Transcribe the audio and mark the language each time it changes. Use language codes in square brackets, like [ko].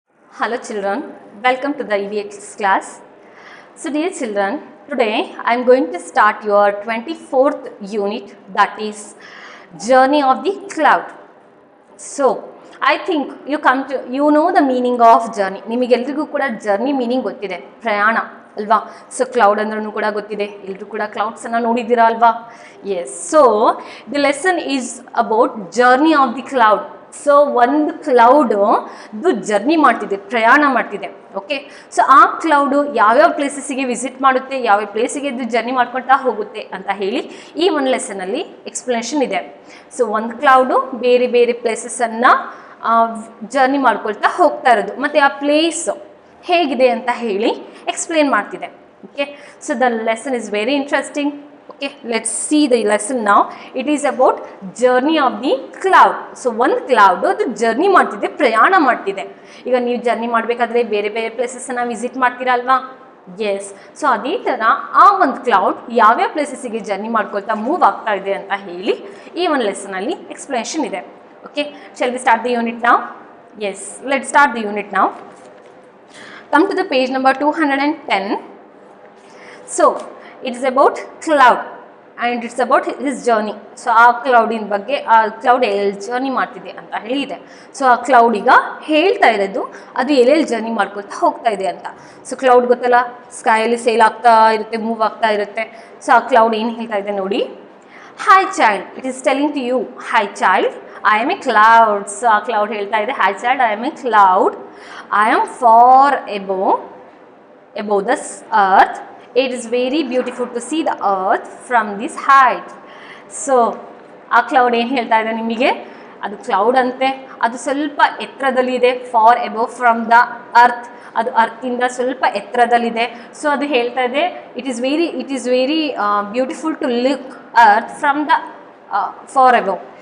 [en] Hello children, welcome to the EVX class. So dear children, today I am going to start your 24th unit, that is Journey of the Cloud. So I think you know the meaning of journey. [kn] ನಿಮಗೆಲ್ಲರಿಗೂ ಕೂಡ journey meaning ಗೊತ್ತಿದೆ, ಪ್ರಯಾಣ ಅಲ್ವಾ. So cloud ಅಂದ್ರೂ ಕೂಡ ಗೊತ್ತಿದೆ, ಎಲ್ಲರೂ ಕೂಡ ಕ್ಲೌಡ್ಸನ್ನು ನೋಡಿದ್ದೀರಾ ಅಲ್ವಾ. [en] Yes, so the lesson is about journey of the cloud. [kn] So ಒಂದು ಕ್ಲೌಡು ಜರ್ನಿ ಮಾಡ್ತಿದೆ, ಪ್ರಯಾಣ ಮಾಡ್ತಿದೆ. ಓಕೆ, ಸೊ ಆ ಕ್ಲೌಡು ಯಾವ್ಯಾವ ಪ್ಲೇಸಸ್ಸಿಗೆ ವಿಸಿಟ್ ಮಾಡುತ್ತೆ, ಯಾವ್ಯಾವ ಪ್ಲೇಸಿಗೆ ಜರ್ನಿ ಮಾಡ್ಕೊಳ್ತಾ ಹೋಗುತ್ತೆ ಅಂತ ಹೇಳಿ ಈ ಒಂದು ಲೆಸನಲ್ಲಿ ಎಕ್ಸ್ಪ್ಲನೇಷನ್ ಇದೆ. ಸೊ ಒಂದು ಕ್ಲೌಡು ಬೇರೆ ಬೇರೆ ಪ್ಲೇಸಸ್ಸನ್ನು ಜರ್ನಿ ಮಾಡ್ಕೊಳ್ತಾ ಹೋಗ್ತಾ ಇರೋದು, ಮತ್ತು ಆ ಪ್ಲೇಸ್ ಹೇಗಿದೆ ಅಂತ ಹೇಳಿ ಎಕ್ಸ್ಪ್ಲೇನ್ ಮಾಡ್ತಿದೆ. [en] Okay, so the lesson is very interesting. Okay, let's see the lesson now. It is about journey of the cloud. [kn] So ಒಂದು ಕ್ಲೌಡ್ ಅದು ಜರ್ನಿ ಮಾಡ್ತಿದೆ, ಪ್ರಯಾಣ ಮಾಡ್ತಿದೆ. ಈಗ ನೀವು ಜರ್ನಿ ಮಾಡಬೇಕಾದ್ರೆ ಬೇರೆ ಬೇರೆ ಪ್ಲೇಸಸ್ಸನ್ನು ವಿಸಿಟ್ ಮಾಡ್ತೀರಾ ಅಲ್ವಾ. ಎಸ್, ಸೊ ಅದೇ ಥರ ಆ ಒಂದು ಕ್ಲೌಡ್ ಯಾವ್ಯಾವ ಪ್ಲೇಸಸ್ಸಿಗೆ ಜರ್ನಿ ಮಾಡ್ಕೊಳ್ತಾ ಮೂವ್ ಆಗ್ತಾ ಇದೆ ಅಂತ ಹೇಳಿ ಈ ಒಂದು ಲೆಸನಲ್ಲಿ ಎಕ್ಸ್ಪ್ಲನೇಷನ್ ಇದೆ. [en] Okay, shall we start the unit ನಾವು? Yes, let start the unit ನಾವು. Come to the page number 210. So it is about cloud and it's about his journey. [kn] So ಆ ಕ್ಲೌಡಿನ ಬಗ್ಗೆ, ಆ ಕ್ಲೌಡ್ ಎಲ್ಲೆಲ್ಲಿ ಜರ್ನಿ ಮಾಡ್ತಿದೆ ಅಂತ ಹೇಳಿದೆ. ಸೊ ಆ ಕ್ಲೌಡ್ ಈಗ ಹೇಳ್ತಾ ಇರೋದು ಅದು ಎಲ್ಲೆಲ್ಲಿ ಜರ್ನಿ ಮಾಡ್ಕೊಳ್ತಾ ಹೋಗ್ತಾ ಇದೆ ಅಂತ. ಸೊ ಕ್ಲೌಡ್ ಗೊತ್ತಲ್ಲ, ಸ್ಕೈಯಲ್ಲಿ ಸೇಲ್ ಆಗ್ತಾ ಇರುತ್ತೆ, ಮೂವ್ ಆಗ್ತಾ ಇರುತ್ತೆ. ಸೊ ಆ ಕ್ಲೌಡ್ ಏನು ಹೇಳ್ತಾ ಇದೆ ನೋಡಿ. [en] Hi child, it is telling to you, hi child, I am a cloud. So ಆ cloud ಹೇಳ್ತಾ ಇದೆ, hi child, I am a cloud. I am far above this earth. It is very beautiful to see the earth from this height. [kn] So ಆ cloud ಏನು ಹೇಳ್ತಾ ಇದೆ ನಿಮಗೆ, ಅದು cloud ಅಂತೆ, ಅದು ಸ್ವಲ್ಪ ಎತ್ತರದಲ್ಲಿದೆ. For above from the earth, ಅದು ಅರ್ತಿಂದ ಸ್ವಲ್ಪ ಎತ್ತರದಲ್ಲಿದೆ. [en] So ಅದು ಹೇಳ್ತಾ ಇದೆ it is very beautiful to look earth from the far above.